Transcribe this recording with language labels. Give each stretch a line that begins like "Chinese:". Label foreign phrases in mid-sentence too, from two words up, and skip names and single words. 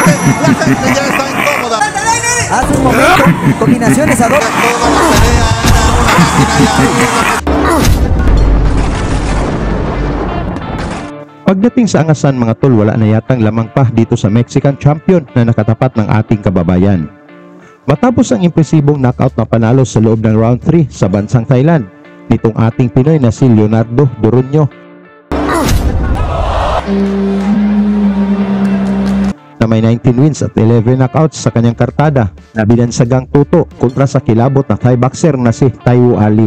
Spanish: La gente ya está incómoda. Hace un momento, combinaciones a dos. Toda la pelea era una máquina ya.
Filipino: Pagdating sa angasan mga tol, wala na yatang lamang pa dito sa
English: Mexican champion
Filipino: na nakatapat ng ating kababayan. Matapos ang impresibong knockout na panalo sa loob ng round 3 sa bansang Thailand nitong ating Pinoy na si Leonardo Doronio na may 19 wins at 11 knockouts sa kanyang kartada na binansagang tuto kontra sa kilabot na
English: Thai boxer
Filipino: na si Taiwo Ali.